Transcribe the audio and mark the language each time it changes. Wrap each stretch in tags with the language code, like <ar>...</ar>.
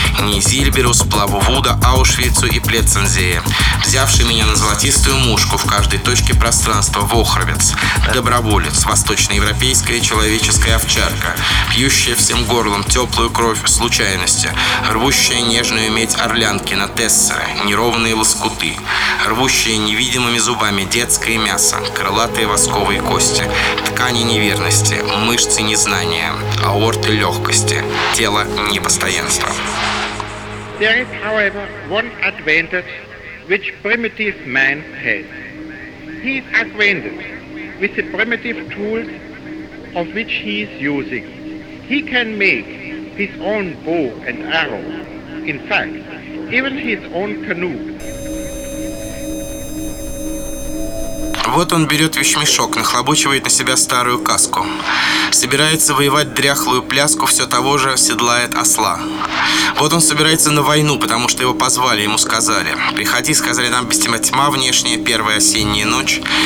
<ru>Не Зильберу, сплаву Вуда, Аушвицу и Плецензее, взявший меня на золотистую мушку в каждой точке пространства, вохровец, доброволец, восточноевропейская человеческая овчарка, пьющая всем горлом теплую кровь случайности, рвущая нежную медь орлянки на Тессере, неровные лоскуты, рвущие невидимыми зубами детское мясо, крылатые восковые кости, ткани неверности, мышцы незнания, аорты легкости, тело непостоянства.</ru> <en>There is, however, one advantage which primitive man has. He is acquainted with the primitive tools of which he is using. He can make his own bow and arrow. In fact, even his own canoe.</en> <ru>Вот он берет вещмешок, нахлобучивает на себя старую каску. Собирается воевать дряхлую пляску, все того же седлает осла. Вот он собирается на войну, потому что его позвали, ему сказали. Приходи, сказали нам, без тебя тьма внешняя, первая осенняя ночь.</ru>